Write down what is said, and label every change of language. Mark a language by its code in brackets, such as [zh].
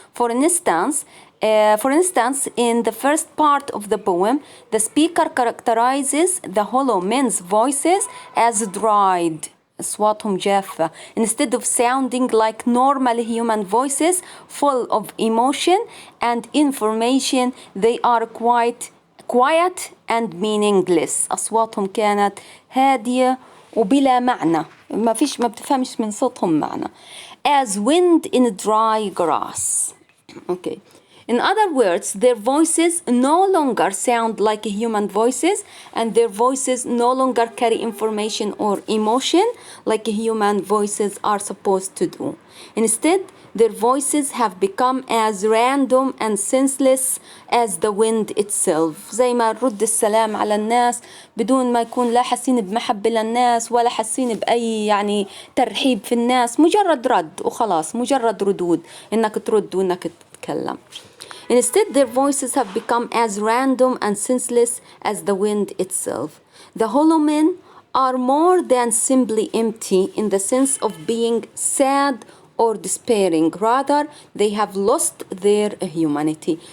[en] For instance, in the first part of the poem, the speaker characterizes the hollow men's voices as dried. [ar] أصواتهم جافة. [en] Instead of sounding like normal human voices full of emotion and information, they are quite quiet and meaningless. [ar] أصواتهم كانت هادية وبلا معنى، ما بتفهمش من صوتهم معنى. [en] As wind in dry grass. Okay. In other words, their voices no longer sound like human voices, and their voices no longer carry information or emotion like human voices are supposed to do. Instead, their voices have become as random and senseless as the wind itself. [ar] زي ما نرد السلام على الناس بدون ما يكون لا حاسين بمحبة للناس ولا حاسين بأي يعني ترحيب في الناس، مجرد رد وخلاص، مجرد ردود إنك ترد وإنك تتكلم. [en] Instead, their voices have become as random and senseless as the wind itself. The hollow men are more than simply empty in the sense of being sad or despairing. Rather, they have lost their humanity.